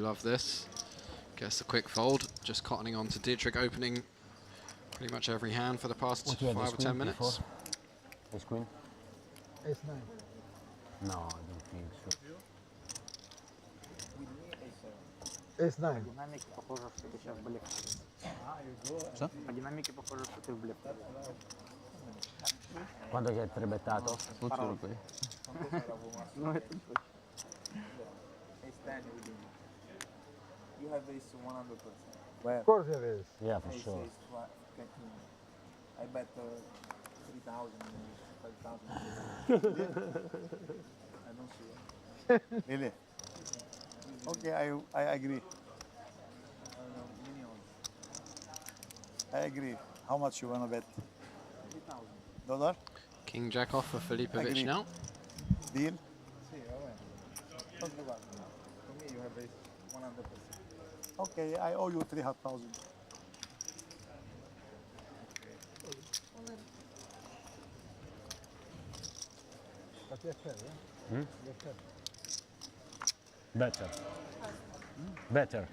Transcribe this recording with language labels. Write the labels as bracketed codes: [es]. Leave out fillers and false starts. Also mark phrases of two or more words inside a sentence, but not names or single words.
[en] Love this. Gets a quick fold. Just cottoning on to Dietrich opening pretty much every hand for the past 5 or 10 minutes. Ace queen? Ace 9. No, I don't think so. Ace 9. [it] Cosa? La dinamica è [ru] pохожа, что ты в блеф. [it] Quando che hai trebettato? Parole. Qui. No, [ru] это не точно. [en] Ace 10 you have ace 100%. Of course it is. Yeah, for Ace sure. is 15. I bet 3,000, 5,000. I don't see it. Really? Okay, I agree. I agree. How much you wanna bet? $3,000? King Jack off for Filipovic Agree. now. Deal? [it] Sì, vabbè. [en] Don't give up. For me, you have ace 100%. Okay, I owe you 300,000. But yes, sir, yeah? Hmm? Yes, sir. Better. Better.